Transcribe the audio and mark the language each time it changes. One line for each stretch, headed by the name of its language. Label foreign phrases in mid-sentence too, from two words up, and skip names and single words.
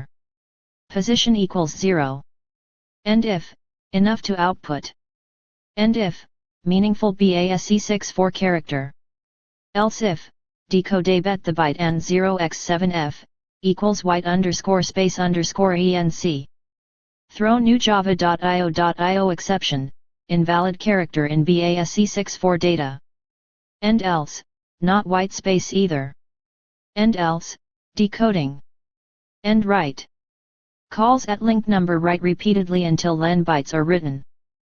English: Position equals 0. And if, enough to output. And if, meaningful BASE64 character. Else if, decode bet the byte and 0x7f, equals white underscore space underscore enc. Throw new java.io.io exception, invalid character in BASE64 data. And else, not white space either. And else, decoding. And write. Calls at link number write repeatedly until len bytes are written.